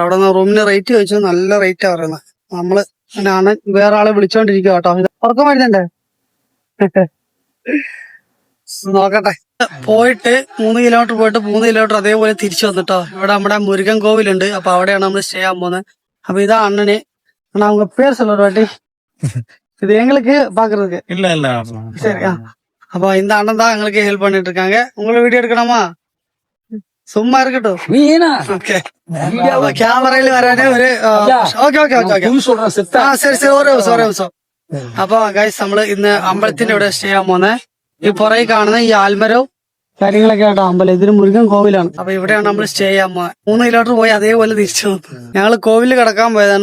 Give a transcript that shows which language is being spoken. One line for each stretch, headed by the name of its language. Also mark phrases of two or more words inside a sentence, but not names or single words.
Malayalam: അവിടെ നിന്ന് റൂമിന് റേറ്റ് ചോദിച്ചു. നല്ല റേറ്റാ പറയുന്നത്. നമ്മള് ആണ് വേറെ ആളെ വിളിച്ചോണ്ടിരിക്കുക കേട്ടോ. ഉറക്കം വരുന്നുണ്ടേ? നോക്കട്ടെ. പോയിട്ട് 3 കിലോമീറ്റർ പോയിട്ട് 3 കിലോമീറ്റർ അതേപോലെ തിരിച്ചു വന്നിട്ടോ. ഇവിടെ നമ്മുടെ മുരുകൻ കോവിലുണ്ട്. അപ്പൊ അവിടെയാണ് നമ്മൾ സ്റ്റേ ചെയ്യാൻ പോകുന്നത്. അപ്പൊ ഇതാ അണ്ണന്.
Tamil: அவங்க பேர் சொல்ற வாட்டி இது எங்களுக்கு பாக்குறதுக்கு இல்ல சரி. அப்போ இந்த அண்ணன் தான் எங்களுக்கு ஹெல்ப் பண்ணிட்டு இருக்காங்க. உங்களை வீடியோ எடுக்கணுமா? சும்மா இருக்கட்டும். ஓகே,
Malayalam: ക്യാമറയിൽ വരാനേ ഒരു ശരി ഒരു നിമിഷം. അപ്പൊ ഗൈസ്, നമ്മള് ഇന്ന് അമ്പലത്തിന്റെ ഇവിടെ സ്റ്റേ ചെയ്യാൻ പോന്നെ. ഈ പുറകെ കാണുന്ന ഈ ആൽമരവും കാര്യങ്ങളൊക്കെ ആട്ടോ അമ്പലം. ഇതിന് മുരുകൻ കോവിലാണ്. അപ്പൊ ഇവിടെയാണ് നമ്മൾ സ്റ്റേ ചെയ്യാൻ പോകുന്നത്. 3 കിലോമീറ്റർ പോയി അതേപോലെ തിരിച്ചു വന്നു. ഞങ്ങള് കോവില് കിടക്കാൻ പോയതാണ്.